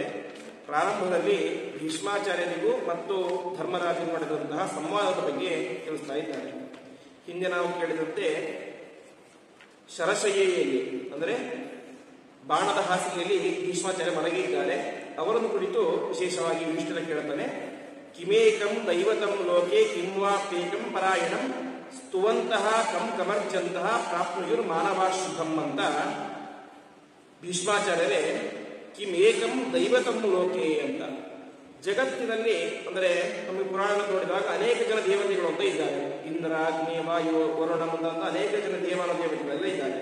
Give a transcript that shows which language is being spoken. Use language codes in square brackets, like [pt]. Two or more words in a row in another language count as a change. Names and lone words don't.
[kn] ಪ್ರಾರಂಭದಲ್ಲಿ ಭೀಷ್ಮಾಚಾರ್ಯರಿಗೂ ಮತ್ತು ಧರ್ಮರಾಜರು ನಡೆದಂತಹ ಸಂವಾದದ ಬಗ್ಗೆ ತಿಳಿಸ್ತಾ ಇದ್ದಾರೆ. ಹಿಂದೆ ನಾವು ಕೇಳಿದಂತೆ ಶರಶಯ್ಯಲ್ಲಿ ಅಂದರೆ ಬಾಣದ ಹಾಸಿಗೆಯಲ್ಲಿ ಭೀಷ್ಮಾಚಾರ್ಯ ಮಲಗಿದ್ದಾರೆ. ಅವರನ್ನು ಕುರಿತು ವಿಶೇಷವಾಗಿ ಯುಧಿಷ್ಠಿರ ಕೇಳುತ್ತಾನೆ. [sa] ಕಿಮೇಕಂ ದೈವತಂ ಲೋಕೆ ಕಿಂವಾಪ್ಯೇಕಂ ಪರಾಯಣಂ ಸ್ತುವಂತಹ ಕಂ ಕಮರ್ಚಂತಹ ಪ್ರಾಪ್ನುಯುರ್ ಮಾನವಾಶುಭಂ [kn] ಅಂತ ಭೀಷ್ಮಾಚಾರ್ಯರೇ [sa] ಕಿಮೇಕಂ ದೈವತಂ ಲೋಕೆ ಅಂತ. [kn] ಜಗತ್ತಿನಲ್ಲಿ ಅಂದರೆ ನಮಗೆ ಪುರಾಣ ನೋಡಿದಾಗ ಅನೇಕ ಜನ ದೇವತೆಗಳು ಅಂತ ಇದ್ದಾರೆ. ಇಂದ್ರ, ಅಗ್ನಿ, ವಾಯು, ವರುಣ ಮುಂತಾದ ಅನೇಕ ಜನ ದೇವತೆಗಳೆಲ್ಲ ಇದ್ದಾರೆ.